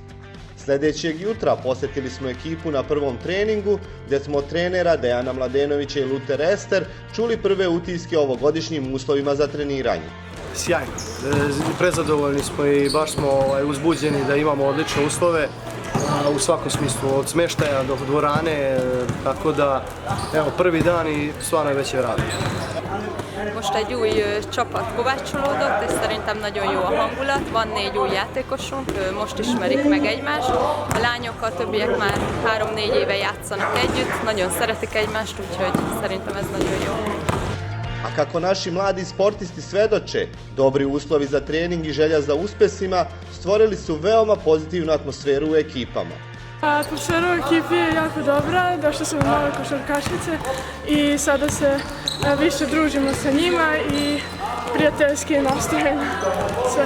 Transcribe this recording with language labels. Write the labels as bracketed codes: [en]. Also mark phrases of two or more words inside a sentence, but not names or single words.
[sr] Sljedećeg jutra posjetili smo ekipu na prvom treningu, gdje smo od trenera Dejana Mladenovića i Luter Ester čuli prve utiske o ovogodišnjim uslovima za treniranje. Sjajno, prezadovoljni smo i baš smo uzbuđeni da imamo odlične uslove u svakom smislu, od smeštaja do dvorane, tako da evo, prvi dan i stvarno je već je rad. [hu] Most egy új csapat kovácsolódott, és szerintem nagyon jó a hangulat. Van 4 új játékosunk, most ismerik meg egymást. A lányok, a többiek már 3-4 éve játszanak együtt, nagyon szeretik egymást, úgyhogy szerintem ez nagyon jó. [sr] A kako naši mladi sportisti svedoče, dobri uslovi za trening i želja za uspesima stvorili su veoma pozitivnu atmosferu u ekipama. Atmosfera u ekipi je jako dobra, došle su nove košarkašice i sada se više družimo sa njima i prijateljski je nastrojeno sve.